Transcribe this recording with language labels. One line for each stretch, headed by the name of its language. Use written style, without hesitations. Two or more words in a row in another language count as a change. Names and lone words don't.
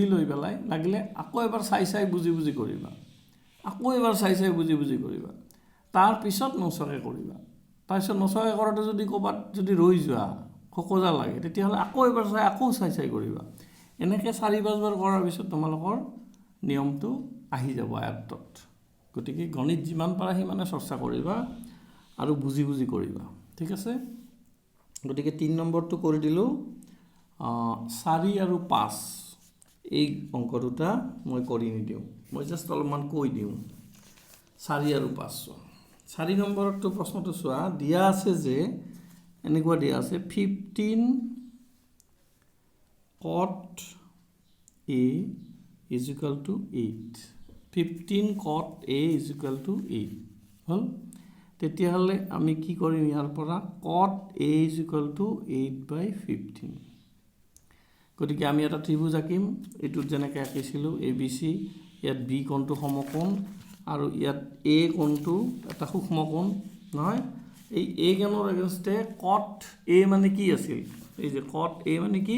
Assamese: লৈ পেলাই লাগিলে আকৌ এবাৰ চাই বুজি কৰিবা আকৌ এবাৰ চাই বুজি কৰিবা তাৰ পিছত নচকে কৰিবা তাৰ পিছত নচকে কৰাতে যদি কবাত যদি ৰৈ যোৱা খকজা লাগে তেতিয়া হলে আকৌ এবাৰ চাই কৰিবা এনেকে 4-5 বাৰ কৰাৰ পিছত তোমালোকৰ নিয়মটো আহি যাব আয়ত্তত গতিকে গণিত যিমান পাৰা সিমানে চৰ্চা কৰিবা আৰু বুজি কৰিবা ঠিক আছে গতিকে 3 নম্বৰটো কৰি দিলো 4 আৰু 5 এই অঙ্ক দুটা মই কৰি নিদিও মই জাস্ট অলপমান কৈ দিও 4 আৰু 5 4 নম্বৰটো প্ৰশ্নটো চোৱা দিয়া আছে যে এনেকুৱা দিয়া আছে
English: 15 cot A is equal to 8 15 cot A is equal
Assamese: to 8 হল তেতিয়া হলে আমি কি কৰিম ইয়াৰ পৰা
English: cot A is equal to 8/15
Assamese: গতিকে আমি এটা ত্ৰিভুজ আঁকিম এটো যেনেকৈ আঁকিছিলো ABC ইয়াত B কোণটো সমকোণ আৰু ইয়াত A কোণটো এটা সূক্ষ্মকোণ নহয় এই A কোণৰ এগেইনষ্টে cot A মানে কি আছিল এই যে cot A মানে কি